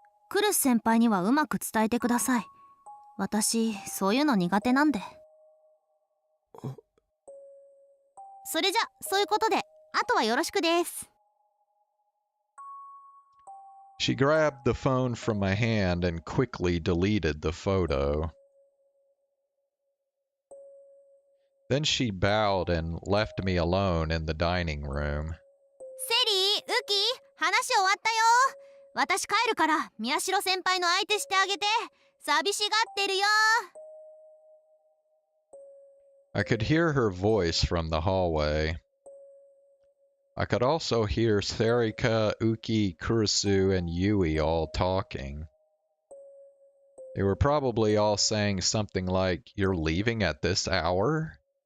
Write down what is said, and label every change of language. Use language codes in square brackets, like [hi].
[ja] クルス先輩にはうまく伝えてください。私、そういうの苦手なんで。それじゃ、そういうことで、あとはよろしくです。 [en] She grabbed the phone from my hand and quickly deleted the photo. Then she bowed and left me alone in the dining room. [ja] セリー、ウキ、話終わったよ。私帰るから、宮代先輩の相手してあげて。寂しがってるよ。 [en] I could hear her voice from the hallway. I could also hear Sarika, Uki, Kurisu, and Yui all talking. They were probably all saying something like, "You're leaving at this hour?"